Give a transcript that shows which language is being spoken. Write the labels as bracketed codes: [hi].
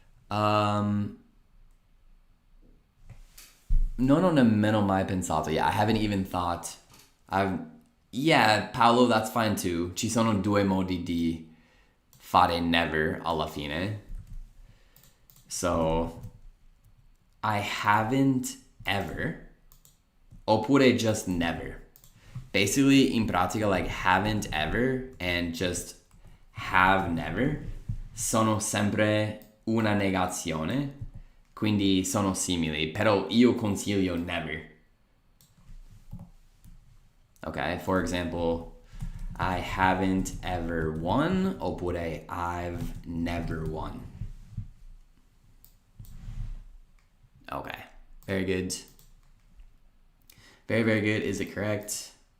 [it] Non ho nemmeno mai pensato. [en] Yeah, I haven't even thought. Yeah, Paolo, that's fine too. [it] Ci sono due modi di fare never alla fine. [en] So, I haven't ever, oppure just never. [it] Basically, in pratica, [en] like haven't ever and just have never [it] sono sempre una negazione, quindi sono simili, però io consiglio never. [en] Okay, for example, I haven't ever won, oppure I've never won. Okay, very good. Very, very good. Is it correct?